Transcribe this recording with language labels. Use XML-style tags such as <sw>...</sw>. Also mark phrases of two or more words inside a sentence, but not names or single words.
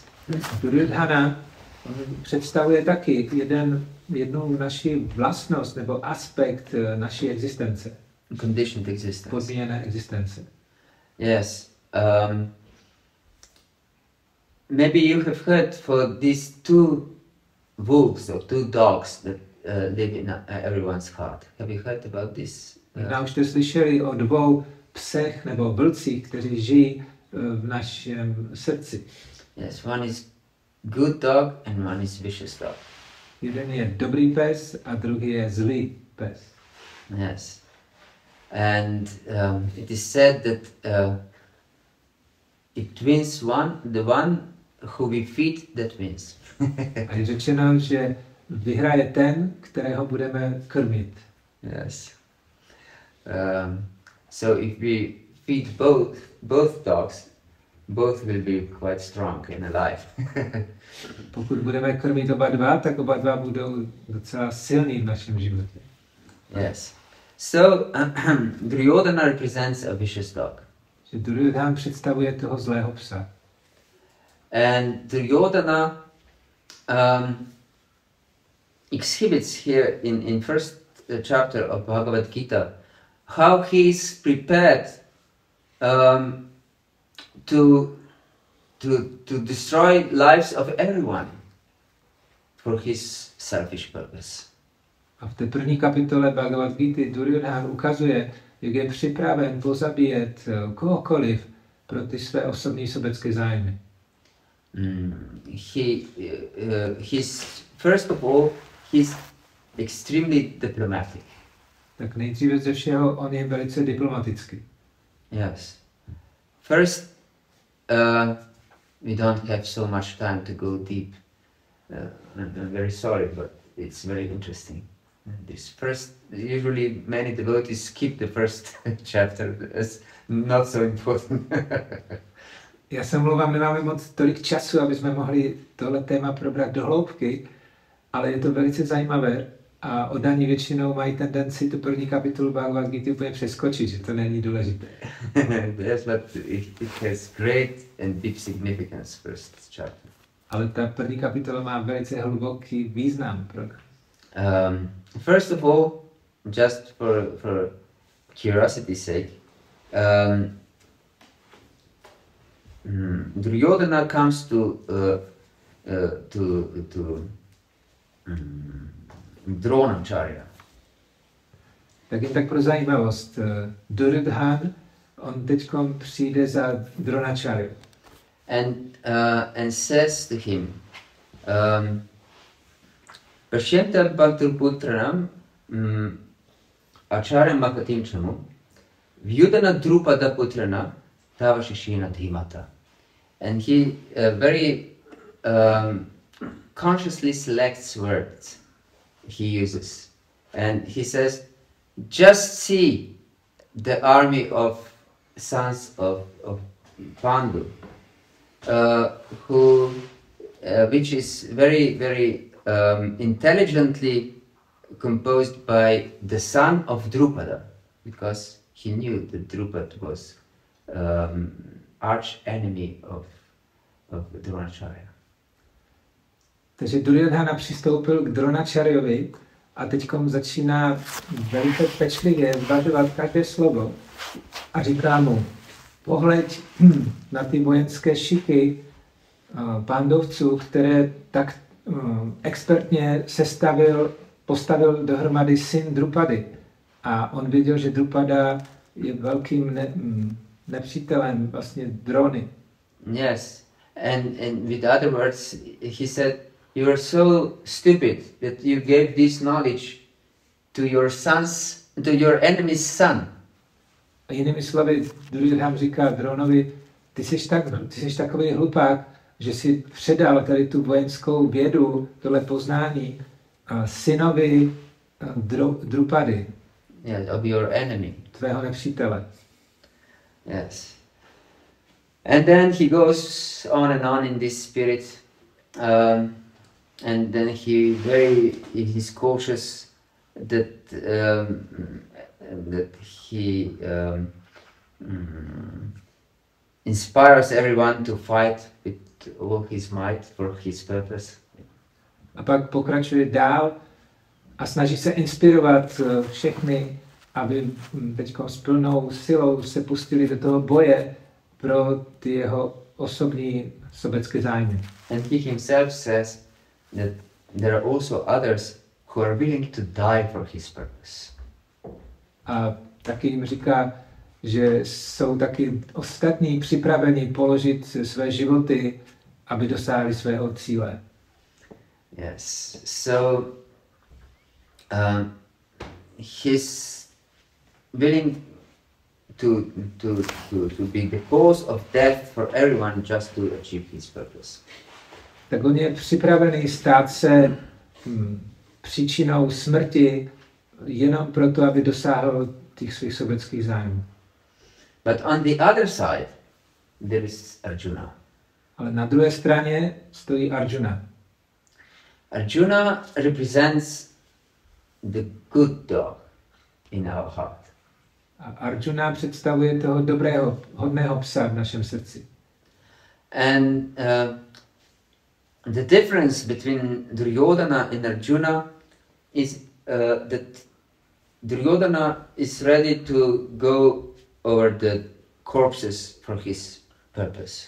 <cs>Duryodhana představuje taky jednu naši vlastnost nebo aspekt naší existence.</cs> <en>Conditioned existence.</en> <cs>Podmíněné existence.</cs> <en>Yes. Maybe you have heard for these two wolves or two dogs that live in everyone's heart. Have you heard about this?</en> <cs>Možná už jste slyšeli o dvou psech nebo vlcích, kteří žijí v našem srdci.</cs> <en>Yes, one is good dog and one is vicious dog.</en> <cs>Jeden je dobrý pes a druhý je zlý pes.</cs> <en>Yes. And it is said that it wins the one who we feed, that wins.</en> <cs>A je řečeno, že vyhraje ten, kterého budeme krmit.</cs> <en>Yes. So if we feed both dogs, both will be quite strong and alive.</en> <cs>Pokud budeme krmit oba dva, tak oba dva budou docela silní v našem životě.</cs> <en>Yes. So Duryodhana represents a vicious dog.</en> <cs>Že Duryodhana představuje toho zlého psa.</cs> <en>And Duryodhana exhibits here in first chapter of Bhagavad-gītā how he is prepared to destroy lives of everyone for his selfish purpose.</en> <cs>A v té první kapitole Bhagavad-gīty Duryodhana ukazuje, jak je připraven pozabíjet kohokoliv pro ty své osobní sobecké zájmy.</cs> <en>First of all, he's extremely diplomatic.</en> <cs>Tak nejdříve ze všeho on je velice diplomatický.</cs> <en>Yes. First, we don't have so much time to go deep. I'm very sorry, but it's very interesting. This first, usually many devotees skip the first chapter as not so important.</en> <cs>Já se omlouvám, nemáme moc tolik času, aby jsme mohli tohle téma probrat do hloubky, ale je to velice zajímavé a oddaní většinou mají tendenci tu první kapitolu Bhagavad-gīty úplně přeskočit, že to není důležité.</cs> <en>Yes, but it has great and deep significance, first chapter.</en> <cs>Ale ta první kapitola má velice hluboký význam pro nás.</cs> <en>First of all, just for curiosity's sake, Duryodhana comes to Dronacharya.</en> <cs>Tak jen tak pro zajímavost, Duryodhan, on teďkom přijde za Dronacharyu.</cs> <en>And says to him,</en> <sa>पश्यैतां पाण्डुपुत्राणाम् आचार्य महतीं चमूम् व्यूढां द्रुपद पुत्रेण तव शिष्येण धीमता.</sa> <en>And he very consciously selects words he uses. And he says, just see the army of sons of Pandu, which is very intelligently composed by the son of Drupada, because he knew that Drupada was arch enemy of Dronacharya.</en> <cs>Takže Duryodhana přistoupil k Dronacharyovi a teďkom začíná velice pečlivě zvažovat každé slovo a říká mu, pohleď na ty vojenské šiky Pandovců, které tak expertně postavil dohromady syn Drupady. A on viděl, že Drupada je velkým nepřítelem vlastně Drony.</cs> <en>Yes, and with other words, he said, you are so stupid that you gave this knowledge to your enemy's son.</en> <cs>A jinými slovy, Duryodhana říká Dronovi, ty jsi takový hlupák, že si předal tady tu vojenskou vědu, tohle poznání synovi Drupady.</cs> <en>Yes, of your enemy.</en> <cs>Tvého nepřítele.</cs> <en>Yes. And then he goes on and on in this spirit, and then he's cautious that he inspires everyone to fight with all his might for his purpose.</en> <cs>A pak pokračuje dál a snaží se inspirovat všechny, aby teďko s plnou silou se pustili do toho boje pro ty jeho osobní sobecké zájmy.</cs> <en>And he himself says that there are also others who are willing to die for his purpose.</en> <cs>A taky jim říká, že jsou taky ostatní připraveni položit své životy, aby dosáhli svého cíle.</cs> <en>Yes, so he's willing to be the cause of death for everyone just to achieve his purpose.</en> <cs>Tak on je připravený stát se příčinou smrti jenom proto, aby dosáhl těch svých sobeckých zájmů.</cs> <en>But on the other side, there is Arjuna.</en> <cs>Ale na druhé straně stojí Arjuna.</cs> <en>Arjuna represents the good dog in our heart.</en> <cs>A Arjuna představuje toho dobrého, hodného psa v našem srdci.</cs> <en>And the difference between Duryodhana and Arjuna is that Duryodhana is ready to go over the corpses for his purpose.</en>